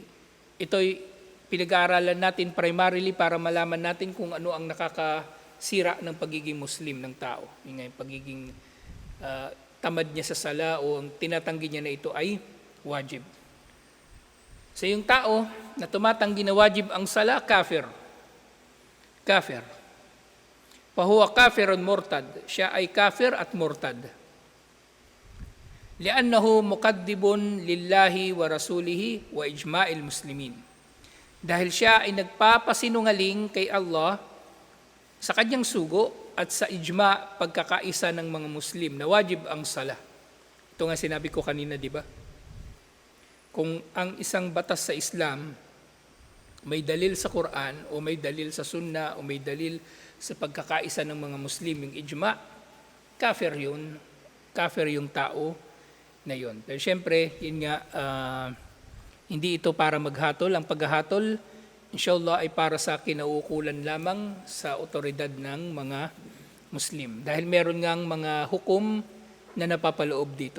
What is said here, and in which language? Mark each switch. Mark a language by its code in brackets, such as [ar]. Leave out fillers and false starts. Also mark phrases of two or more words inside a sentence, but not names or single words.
[tl] Ito'y pinag-aaralan natin primarily para malaman natin kung ano ang nakakasira ng pagiging Muslim ng tao. Yung pagiging tamad niya sa sala o ang tinatanggi niya na ito ay wajib. So yung tao na tumatanggi na wajib ang sala, kafir. [ar] كافر. فهو كافر مرتد. [tl] Siya ay kafir at murtad. [ar] لأنه مكذب لله ولرسوله ولإجماع المسلمين. [tl] Dahil siya ay nagpapasinungaling kay Allah sa kanyang sugo at sa ijma, pagkakaisa ng mga Muslim na wajib ang sala. Ito nga sinabi ko kanina, di ba? Kung ang isang batas sa Islam may dalil sa Quran o may dalil sa Sunnah o may dalil sa pagkakaisa ng mga Muslim, yung ijma, kafir yun. Kafir yung tao na yun. Pero syempre, yun nga, hindi ito para maghatol. Ang paghahatol, inshallah, ay para sa kinauukulan lamang sa otoridad ng mga Muslim. Dahil meron ngang mga hukom na napapaloob dito.